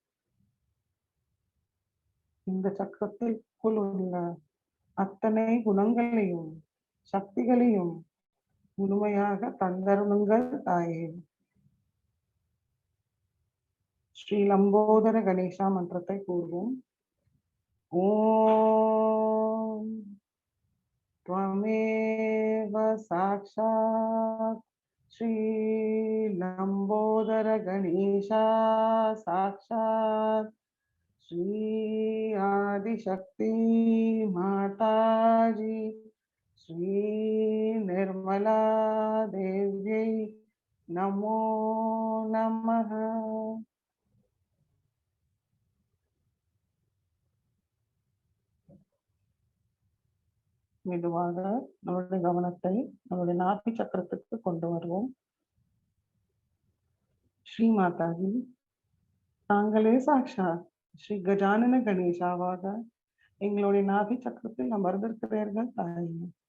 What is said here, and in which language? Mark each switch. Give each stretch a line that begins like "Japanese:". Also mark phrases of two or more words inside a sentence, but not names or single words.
Tamil: இந்த சக்கரத்திற்குள் உள்ள அத்தனை குணங்களையும் சக்திகளையும் முழுமையாக தந்தருளுங்கள் தாயே. ஸ்ரீ லம்போதர கணேசா மந்திரத்தை கூறுவோம்.
Sanskrit: ஓம் त्वमेव साक्षात् श्री लंबोदर गणेशा साक्षात् श्री आदिशक्ति माताजी श्री निर्मला देव्यै नमो नमः.
Tamil: மெதுவாக நம்முடைய கவனத்தை நம்முடைய நாப்பி சக்கரத்துக்கு கொண்டு வருவோம். ஸ்ரீ மாதாஜி, தாங்களே சாட்சாத் ஸ்ரீ கஜானன கணேசாவாக எங்களுடைய நாபி சக்கரத்தில் அமர்ந்திருக்கிறீர்கள் தாயே.